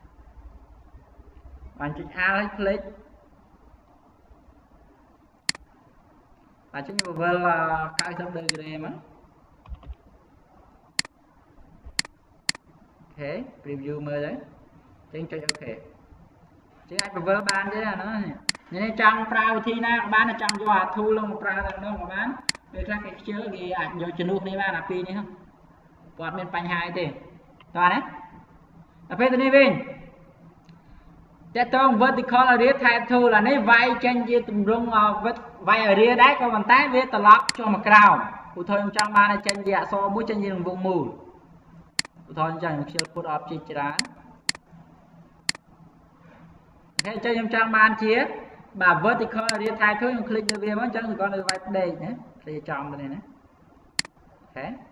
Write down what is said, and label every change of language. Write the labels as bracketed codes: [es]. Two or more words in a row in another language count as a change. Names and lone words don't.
[km] បានចុច A ហើយ click បាទចឹងខ្ញុំវិល90 degree មកអូខេ preview មើលទៅចឹងចុច OK ចឹងអាចវិលបានទេអាហ្នឹងនេះចង់ ប្រើវិធីណាក៏បានចង់យកអា tool នឹងមកប្រើតែម្ដងក៏បានពេលខ្លះគេខ្ជិលគេអាចយកជំនួសគ្នាបានអាពីរនេះគាត់មានបញ្ហាអីទេតោះណាដល់ពេលទៅនេះវិញតើតង [en] vertical area type tool [km] អានេះវាយចេញជាទម្រង់វាយ area ដែរក៏ប៉ុន្តែវាត្រឡប់ចុះមកក្រោមឧទាហរណ៍ខ្ញុំចង់បានឲ្យចេញជាអក្សរមួយចេញជារង្វង់មូលឧទាហរណ៍អញ្ចឹងខ្ញុំខ្ជិល [en] put object [km] ច្រើន អូខេអញ្ចឹងខ្ញុំចង់បានជាបាទ [en] vertical area type tool [km] ខ្ញុំ click លើវាមកអញ្ចឹងគាត់នៅវាយផ្ដេកណាគេចំទៅនេះណាអូខេ